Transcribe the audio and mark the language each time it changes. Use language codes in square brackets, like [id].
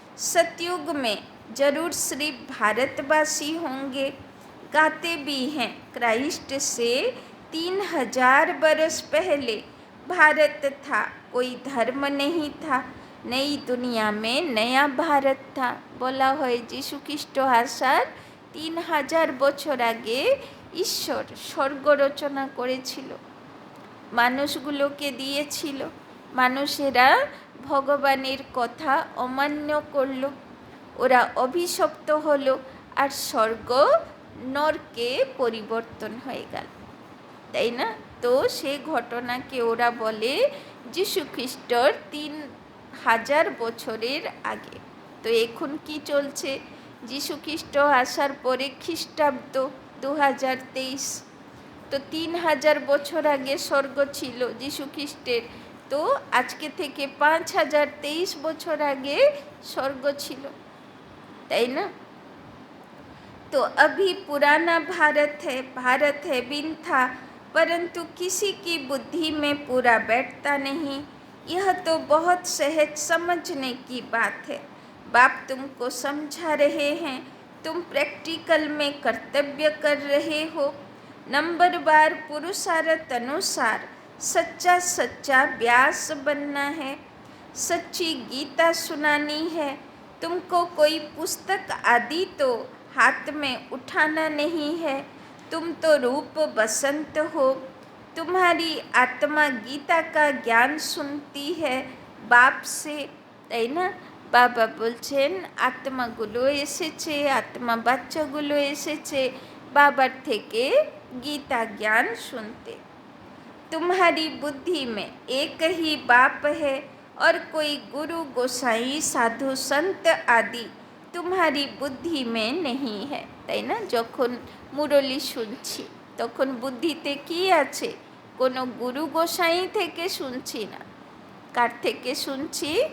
[hi] सतयुग में जरूर सिर्फ भारतवासी होंगे। गाते भी हैं क्राइस्ट से 3000 बरस पहले भारत था, कोई धर्म नहीं था, नई दुनिया में नया भारत था। [bn] বলা হয় যীশু খ্রিস্ট আসার 3000 বছর আগে ঈশ্বর স্বর্গ রচনা করেছিল, মানুষগুলোকে দিয়েছিল, মানুষেরা ভগবানের কথা অমান্য করলো, ওরা অভিশপ্ত হলো, আর স্বর্গ নরকে পরিবর্তন হয়ে গেল, তাই না? তো সে ঘটনাকে ওরা বলে যীশু খ্রিস্টর 3000 বছরের আগে। তো এখন কি চলছে? যীশু খ্রিস্ট আসার পরে খ্রিস্টাব্দ 2023, তো 3000 বছর আগে স্বর্গ ছিল যীশু খ্রিস্টের, তো আজকে থেকে 5023 বছর আগে স্বর্গ ছিল, তাই না? [hi] तो अभी पुराना भारत है बिन था, परंतु किसी की बुद्धि में पूरा बैठता नहीं। यह तो बहुत सहज समझने की बात है। बाप तुमको समझा रहे हैं, तुम प्रैक्टिकल में कर्तव्य कर रहे हो। नंबरवार पुरुषार्थ अनुसार सच्चा सच्चा व्यास बनना है, सच्ची गीता सुनानी है। तुमको कोई पुस्तक आदि तो हाथ में उठाना नहीं है, तुम तो रूप बसंत हो। तुम्हारी आत्मा गीता का ज्ञान सुनती है बाप से, [bn] তাই না? বাবা বলছেন আত্মাগুলো এসেছে, আত্মা বাচ্চাগুলো এসেছে বাবার থেকে গীতা জ্ঞান শুনতে। [hi] तुम्हारी बुद्धि में एक ही बाप है और कोई गुरु गोसाई साधु संत आदि तुम्हारी बुद्धि में नहीं है। [bn] তাই না? যখন মুরলি শুনছি তখন বুদ্ধিতে কি আছে? কোনো গুরু গোসাই থেকে শুনছি না। কার থেকে শুনছি?